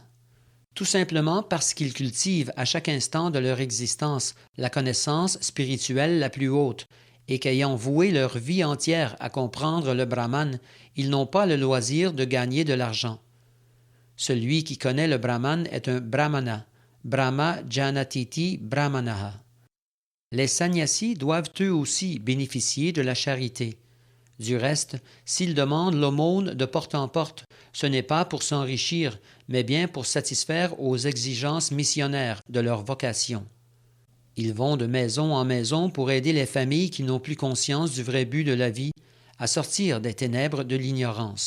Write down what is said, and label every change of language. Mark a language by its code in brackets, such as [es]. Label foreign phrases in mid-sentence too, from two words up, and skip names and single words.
[fr] Tout simplement parce qu'ils cultivent à chaque instant de leur existence la connaissance spirituelle la plus haute, et qu'ayant voué leur vie entière à comprendre le brahman, ils n'ont pas le loisir de gagner de l'argent. Celui qui connaît le brahman est un brahmana, [sa] brahma janatiti brahmanaha. [fr] Les sannyasis doivent eux aussi bénéficier de la charité. Du reste, s'ils demandent l'aumône de porte en porte, ce n'est pas pour s'enrichir, mais bien pour satisfaire aux exigences missionnaires de leur vocation. Ils vont de maison en maison pour aider les familles qui n'ont plus conscience du vrai but de la vie à sortir des ténèbres de l'ignorance.